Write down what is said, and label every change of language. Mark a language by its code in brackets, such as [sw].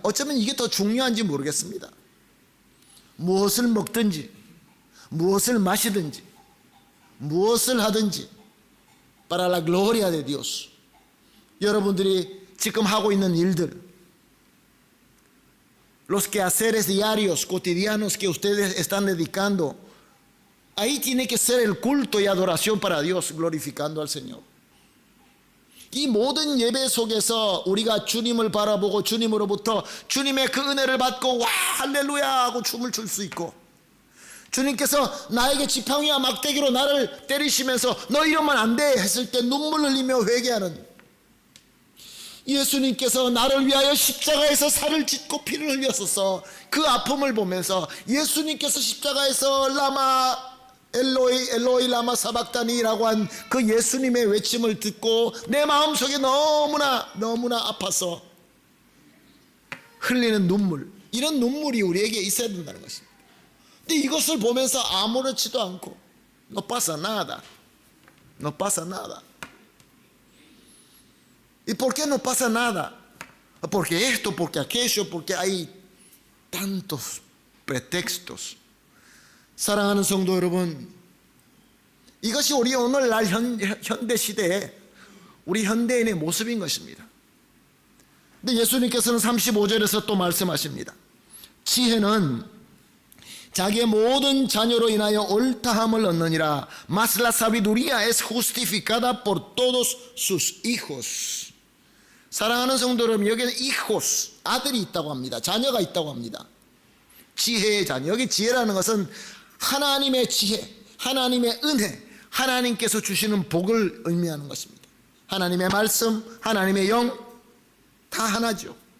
[ko] 어쩌면 이게 더 중요한지 모르겠습니다. 무엇을 먹든지 무엇을 마시든지 무엇을 하든지 [es] para la gloria de Dios. [ko] 여러분들이 지금 하고 있는 일들, [es] los quehaceres diarios, cotidianos que ustedes están dedicando, ahí tiene que ser el culto y adoración para Dios, glorificando al Señor. [ko] 이 모든 예배 속에서 우리가 주님을 바라보고 주님으로부터 주님의 그 은혜를 받고 와 할렐루야 하고 춤을 출 수 있고, 주님께서 나에게 지팡이와 막대기로 나를 때리시면서 너 이러면 안 돼 했을 때 눈물 흘리며 회개하는, 예수님께서 나를 위하여 십자가에서 살을 찢고 피를 흘렸어서 그 아픔을 보면서 예수님께서 십자가에서 라마 엘로이 엘로이 라마 사박다니라고 한 그 예수님의 외침을 듣고 내 마음속에 너무나 아파서 흘리는 눈물, 이런 눈물이 우리에게 있어야 된다는 것입니다. 근데 이것을 보면서 아무렇지도 않고 [es] no pasa nada, no pasa nada. ¿Y por qué no pasa nada? Porque esto, porque aquello, porque hay tantos pretextos. [ko] 사랑하는 성도 여러분, 이것이 우리 오늘날 현대 시대에 우리 현대인의 모습인 것입니다. 근데 예수님께서는 35절에서 또 말씀하십니다. 지혜는 자기의 모든 자녀로 인하여 옳다함을 얻느니라. [es] Mas la sabiduría es justificada por todos sus hijos. [ko] 사랑하는 성도 여러분, 여기는 hijos, 아들이 있다고 합니다. 자녀가 있다고 합니다. 지혜의 자녀. 여기 지혜라는 것은 하나님의 지혜, 하나님의 은혜, 하나님께서 주시는 복을 의미하는 것입니다. 하나님의 말씀, 하나님의 영, 다 하나죠.